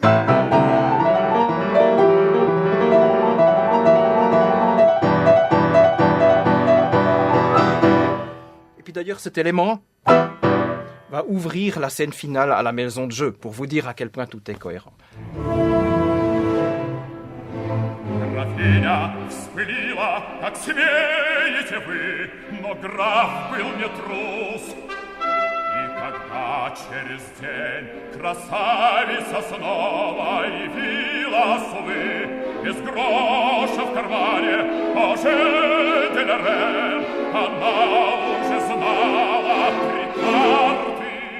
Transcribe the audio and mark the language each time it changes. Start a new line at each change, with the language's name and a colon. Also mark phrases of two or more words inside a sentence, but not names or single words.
French: Et puis d'ailleurs cet élément va ouvrir la scène finale à la maison de jeu pour vous dire à quel point tout est cohérent.
Russian: Графиня вспылила, как смеете вы, но граф был не трус. И когда через день красавица снова явилась, увы, без гроша в кармане, Оже де Лорен, она уже знала 3 карты.